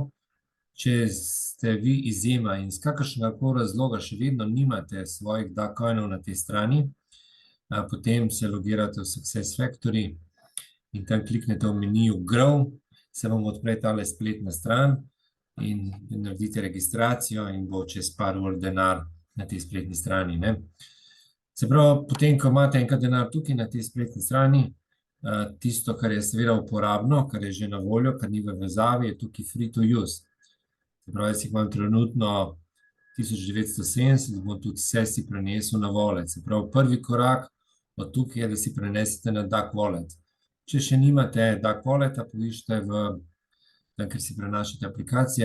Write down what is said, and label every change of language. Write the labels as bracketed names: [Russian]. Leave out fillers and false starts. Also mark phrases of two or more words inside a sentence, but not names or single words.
[Slovenian] Če ste vi izjema in z kakršnega koli razloga še vedno nimate svojih Dagcoinov na tej strani, potem se logirate v SuccessFactory in tam kliknete v meniju Grow, se vam odpre tale spletna stran in naredite registracijo in bo čez par ur denar na tej spletni strani. Se pravi, potem, ko imate enkrat denar tukaj na tej spletni strani, tisto, kar je seveda uporabno, kar je že na voljo, kar ni v vezavi, je tukaj [English] free to use. [Slovenian] Se pravi, jaz jih imam trenutno 1970, bom tudi vse si prenesel na wallet. Se pravi, prvi korak od tukaj je, da si prenesete na Dag Wallet. Če še nimate Dag Walleta, poiščite tam, kjer si prenašate aplikacije.